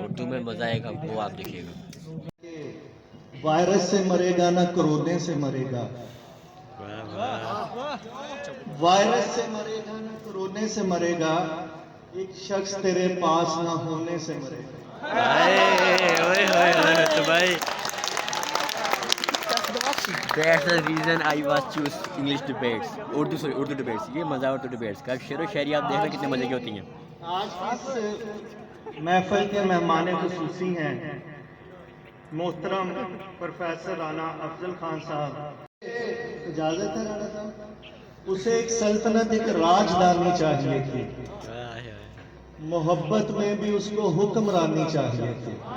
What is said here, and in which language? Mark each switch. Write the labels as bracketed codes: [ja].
[hi] उर्दू में मज़ा आएगा, वो आप देखिएगा। वायरस से मरेगा ना कोरोना से मरेगा, वायरस से मरेगा ना कोरोना से मरेगा, एक शख्स तेरे पास ना होने से मरेगा। तो भाई [en] that's the reason I was choose English debates, [hi] Urdu debates. ये मज़ा उर्दू डिबेट्स का। शेर व शायरी आप देख रहे कितने मज़े की होती हैं। आज इस महफिल के मेहमान खुसूसी हैं मोहतरम प्रोफेसर राना अफजल खान साहब। इजाजत है राना साहब? उसे एक सल्तनत, एक राजधानी चाहिए थी, मोहब्बत में भी उसको हुक्मरानी चाहिए थी।